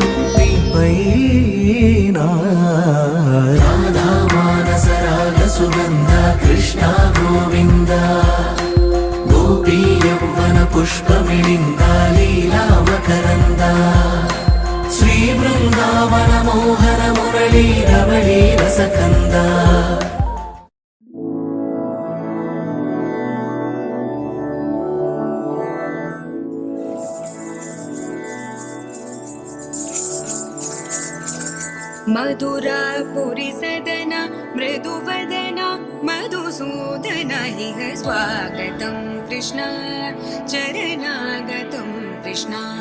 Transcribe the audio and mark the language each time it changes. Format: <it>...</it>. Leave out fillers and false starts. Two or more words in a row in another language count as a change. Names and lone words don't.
<te>నీపైనా రాధా మానస రాగ సుగంధ కృష్ణ గోవింద గోపీ యౌవన పుష్పమిళింద లీలా మకరంద శ్రీ బృందావన మోహన మురళీ రవళీ రసకంద</te> <sa>मधुरापुरी सदना मृदुवदना मधुसूदन इह स्वागतं कृष्ण चरणागतं कृष्ण</sa>